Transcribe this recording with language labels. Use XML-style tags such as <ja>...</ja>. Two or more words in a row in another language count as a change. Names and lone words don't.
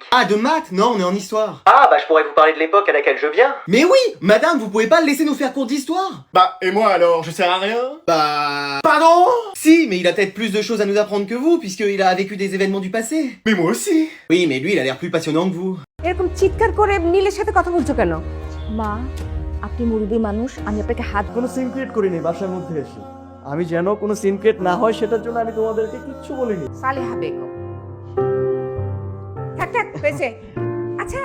<fr>Ah, de maths? Non, on est en histoire. Ah, bah, je pourrais vous parler de l'époque à laquelle je viens. Mais oui, madame, vous pouvez pas le laisser nous faire cours d'histoire? Bah, et moi alors, je sers à rien? Bah... Pardon? Si, mais il a peut-être plus de choses à nous apprendre que vous, puisqu'il a vécu des événements du passé. Mais moi aussi. Oui, mais lui, il a l'air plus passionnant que vous.</fr> <bn>এরকম চিৎকার করে নীলের সাথে কথা বলছো কেন? মা আপনি মুরব্বী মানুষ, আমি আপনাকে হাত কোনো সিন ক্রিয়েট করিনি বাসার মধ্যে এসে। আমি যেন কোনো সিন ক্রিয়েট না হয় সেটার জন্য আমি তোমাদেরকে কিচ্ছু বলিনি। সালেহা বেগম। থাক থাক পেছে। আচ্ছা</bn>